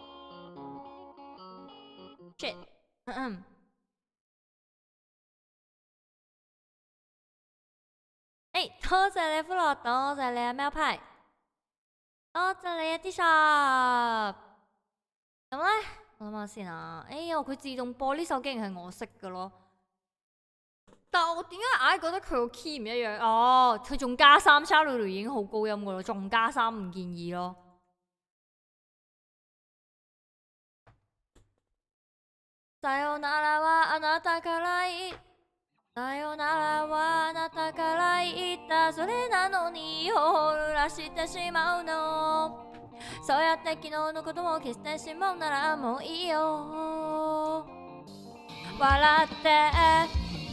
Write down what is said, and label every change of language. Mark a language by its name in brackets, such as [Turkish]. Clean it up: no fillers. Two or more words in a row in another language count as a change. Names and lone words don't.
[Cantonese] ，shit，多謝你歡樂，多謝你啊喵派，多謝你啊 D shop。咁咧，我諗下先啊。哎呀，佢自動播呢首竟然係我識嘅咯。但係我點解硬係覺得佢個 key 唔一樣？哦，佢仲加三，Charlie 已經好高音嘅咯，仲加三唔建議咯。 [Japanese] さよならはあなたからさよならはあなたから言ったそれなのに頬濡らしてしまうのそうやって昨日のことも消してしまうならもういいよ笑って